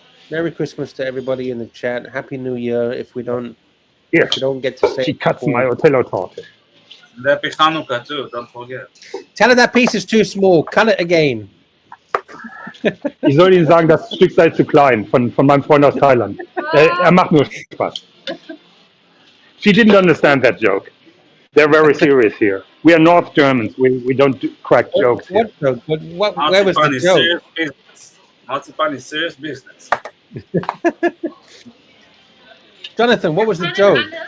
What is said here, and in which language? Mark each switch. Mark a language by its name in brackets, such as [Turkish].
[English] Merry Christmas to everybody in the chat. Happy New Year. If we don't Here, get to say she cuts my Otello-Torte. Happy Hanukkah too. Don't forget. Tell her that piece is too small. Cut it again. [German] Ich soll Ihnen sagen, das Stück sei zu klein von meinem Freund aus Thailand. Macht nur Spaß. [English] She didn't understand that joke. They're very serious here. We are North Germans. We don't crack jokes here. What joke? Where was the joke? Marzipan is serious business. Jonathan, what was the joke?